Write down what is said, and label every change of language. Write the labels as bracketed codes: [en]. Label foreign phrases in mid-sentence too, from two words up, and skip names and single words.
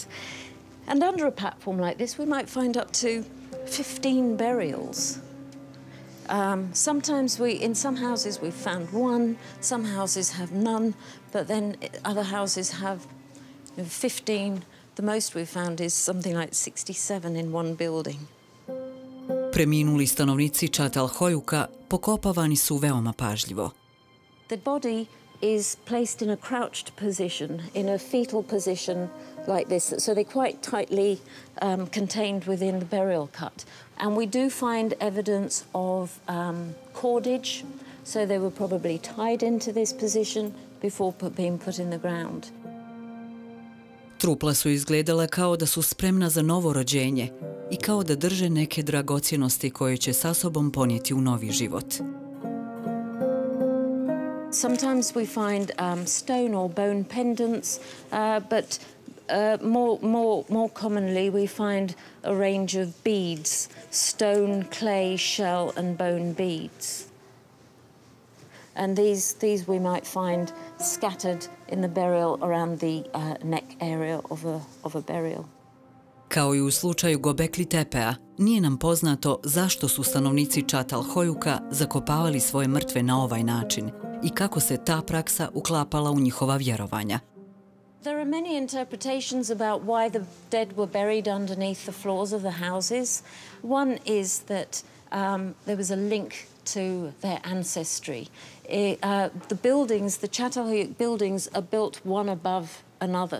[en] And under a platform like this, we might find up to 15 burials. Sometimes in some houses we've found one, some houses have none, but then other houses have 15. The most we've found is something like 67 in one building. [hr] Preminuli stanovnici Čatalhojuk'a pokopavani su veoma pažljivo. [en] The body is placed in a crouched position, in a fetal position like this, so they're quite tightly contained within the burial cut. And we do find evidence of cordage, so they were probably tied into this position before being put in the ground. [hr] Trupla su izgledala kao da su spremna za novo rođenje i kao da drže neke dragocjenosti koje će sa sobom ponijeti u novi život. [en] Sometimes we find stone or bone pendants, but more commonly we find a range of beads, stone, clay, shell and bone beads. And these we might find scattered in the burial around the neck area of a burial. [hr] Kao i u slučaju Gobekli Tepea, nije nam poznato zašto su stanovnici Čatalhojuk'a zakopavali svoje mrtve na ovaj način i kako se ta praksa uklapala u njihova vjerovanja. [en] There are many interpretations about why the dead were buried underneath the floors of the houses. One is that there was a link to their ancestry. The buildings, the Çatalhöyük buildings, are built one above another.